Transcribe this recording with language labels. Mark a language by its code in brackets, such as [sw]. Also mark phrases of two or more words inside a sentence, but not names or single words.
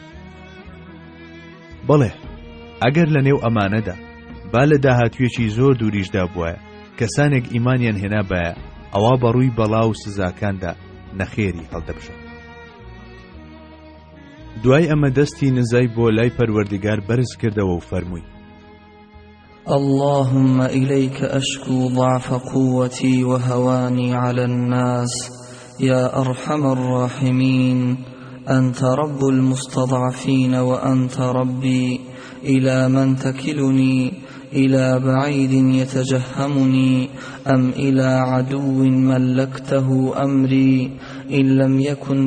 [ckb] بەڵێ ئەگەر لە نێو ئەمانەدا با لە داهاتوێکی زۆر دووریشدا بووە کەسانێک ئیمانیان هێنا بایە ئەوا بەڕووی بەڵا و سزاکاندا نەخێری هەڵدەبژن. دوای ئەمە دەستی نزای بۆ لای پەروەردگار بەرز کردەوە و فەرمووی [ar] اللهم إليك أشكو ضعف قوتي وهواني على الناس يا أرحم الراحمين أنت رب المستضعفين وأنت ربي إلى من تكلني إلى بعيد يتجهمني أم إلى عدو ملكته أمري إن لم يكن